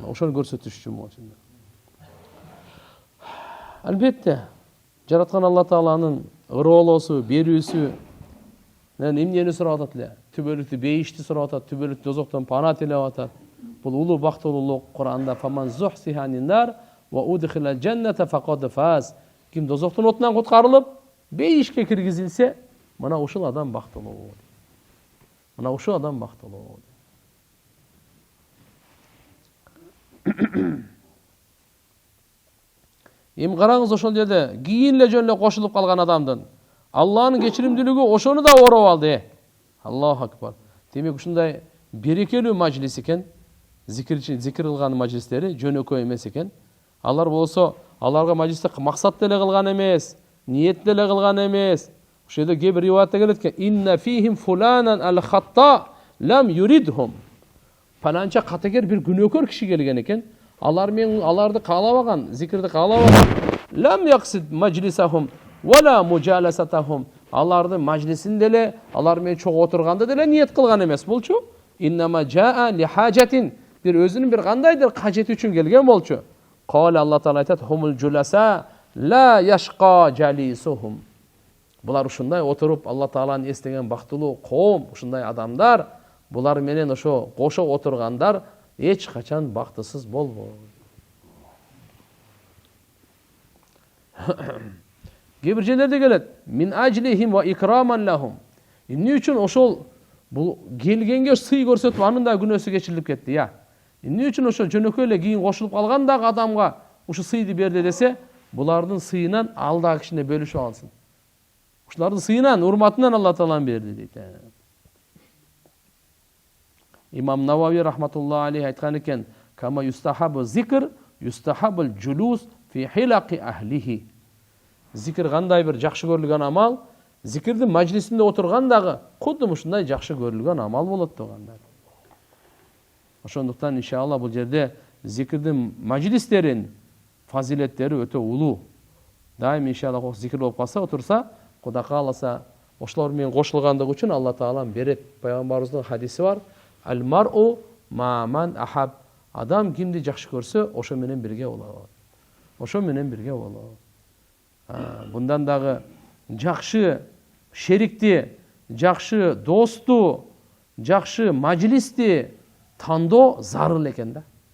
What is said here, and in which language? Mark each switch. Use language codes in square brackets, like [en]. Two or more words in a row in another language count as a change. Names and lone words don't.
[ky] Ошону көрсөтүш үчүн болчу. Албетте, жараткан Алла Тааланын ырыолосу, берүүсү, эмнени сурап атат эле? Түбөлүктү бейишти сурап атат, түбөлүктү дозоктон пана тилеп атат. Бул улуу бактылуулук Кур'анда [ar] فمن زحزح عن النار وأدخل الجنة فقد فاز. [ky] Ким дозоктун отунан куткарылып, бейишке киргизилсе, мына ушул адам бактылуу. Мына ушул адам бактылуу. Эми караңыз ошол жерде кийин эле жөн эле кошулуп калган адамдын Алланын кечиримдүүлүгү ошону да ороп алды. [ar] الله أكبر. [ky] Демек ушундай берекелүү мажлис экен. Зикир кылган мажлистери жөнөкөй эмес экен. Алар болсо, аларга мажлисте максат деле кылган эмес, ниет деле кылган эмес. Ошол жерде кээ бир риваятта келет экен: [ar] "إن فيهم فلانا الخطاء لم يردهم." [ky] Паланча катагер бир күнөөкөр киши келген экен. Аларды каалабаган, зикирди каалабаган. [ar] لم يقصد مجلسهم ولا مجالستهم. [ky] Аларды мажлисин деле, алар менен чогуу отурганды деле ниет кылган эмес болчу. [ar] إنما جاء لحاجة. [ky] Бир өзүнүн бир кандайдыр кажети үчүн келген болчу. Кала Алла Таала айтат: [ar] "هم الجلساء لا يشقى جليسهم." [ky] Булар ушундай отуруп Алла Тааланы эстеген бактылуу коом, ушундай адамдар, булар менен ошо кошо отургандар эч качан бактысыз болбойт. Кээ бир жерлерде келет: [ar] "من أجلهم وإكراما لهم." [ky] Эмне үчүн ошол бул келгенге сый көрсөтүп, анын да күнөөсү кечирилип кетти, я. Эмне үчүн ошо жөнөкөй эле кийин кошулуп калган дагы адамга ушу сыйды берди десе, булардын сыйынан ал дагы кичине бөлүшүп алсын. Ушулардын сыйынан, урматынан Алла Таалам берди дейт. Имам Навави [ar] رحمة الله عليه [ky] айткан экен: [ar] "كما يستحب الذكر يستحب الجلوس في حلق أهله." [ky] Зикир кандай бир жакшы көрүлгөн амал, зикирдин мажлисинде отурган дагы кудду ушундай жакшы көрүлгөн амал болот дегендар. Ошондуктан иншалла бул жерде зикирдин мажлистерин фазилеттери өтө улуу. Дайым иншалла зикир болуп калса, отурса, Кудай кааласа, ошолор менен кошулгандыгы үчүн Алла Таалам берет. Пайгамбарыбыздын хадиси бар: [ar] "المرء مع من أحب." [ky] Адам кимди жакшы көрсө, ошо менен бирге болот. Ошо менен бирге болот. Bundan дагы жакшы шерикти, жакшы досту, жакшы мажлисти тандоо зарыл экен да.